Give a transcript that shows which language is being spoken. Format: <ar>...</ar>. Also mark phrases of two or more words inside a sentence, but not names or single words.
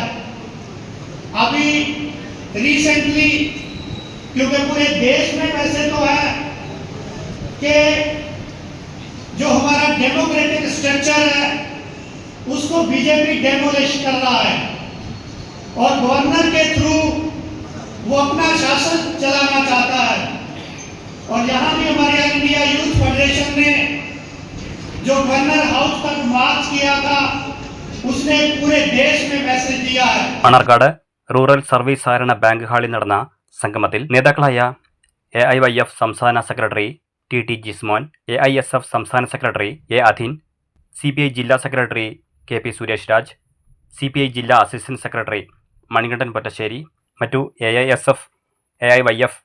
<hi>अभी रिसेंटली, क्योंकि पूरे देश में वैसे तो है कि जो हमारा</hi> <en>democratic structure</en> <hi>है उसको बीजेपी डेमोलिश कर रहा है और गवर्नर के थ्रू वो अपना शासन चलाना चाहता है. और यहाँ भी हमारे ऑल इंडिया यूथ फेडरेशन ने जो गवर्नर हाउस तक मार्च किया था उसने पूरे देश में मैसेज दिया है.</hi> <ml>മണ്ണാർക്കാട് റൂറൽ സർവീസ് സഹകരണ ബാങ്ക് ഹാളിൽ നടന്ന സംഗമത്തിൽ നേതാക്കളായ എ.ഐ.വൈ.എഫ്. സംസ്ഥാന സെക്രട്ടറി ടി ജിസ്മോൻ, എ.ഐ.എസ്.എഫ്. സംസ്ഥാന സെക്രട്ടറി എ അധീൻ, സി.പി.ഐ. ജില്ലാ സെക്രട്ടറി കെ.പി. സുരേഷ് രാജ്, സി.പി.ഐ. ജില്ലാ</ml> <en>assistant secretary</en> <ml>മണികണ്ഠൻ പൊറ്റശ്ശേരി, മറ്റു എ.ഐ.എസ്.എഫ്., എ.ഐ.വൈ.എഫ്.</ml>